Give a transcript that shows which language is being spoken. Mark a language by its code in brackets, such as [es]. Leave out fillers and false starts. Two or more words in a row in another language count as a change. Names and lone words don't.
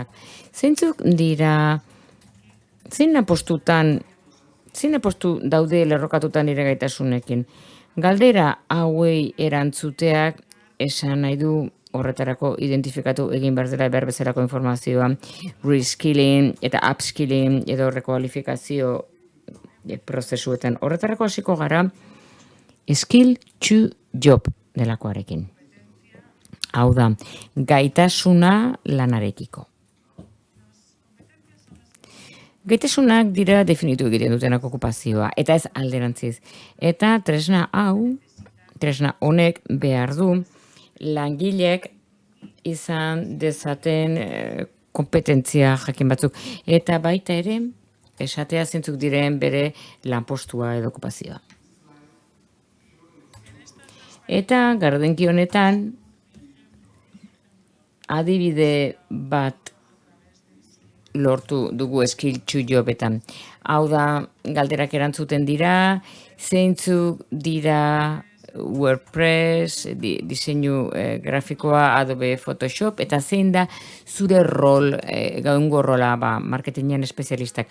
[eu] Zeintzuk dira, zein apostu daude lerrokatutan nire gaitasunekin. Galdera hauei erantzuteak esan nahi du horretarako identifikatu egin behar dela behar bezalako informazioa, reskilling eta upskilling edo rekualifikazio prozesuetan. Horretarako hasiko gara [en] skill to job [eu] delakoarekin. Hau da, gaitasuna lanarekiko. Gaitasunak dira definitu egiten dutenak okupazioa, eta ez alderantziz. Eta tresna honek behar du langilek izan dezaten kompetentzia jakin batzuk. Eta baita ere, esatea zintzuk diren bere lanpostua edo okupazioa. Eta gardenki honetan, adibide bat lortu dugu [en] skill to jobetan. [eu] Hau da, galderak erantzuten dira, zeintzuk dira WordPress, diseinu grafikoa, Adobe Photoshop, eta zein da zure rol, gaungo rola, marketingean espezialistak.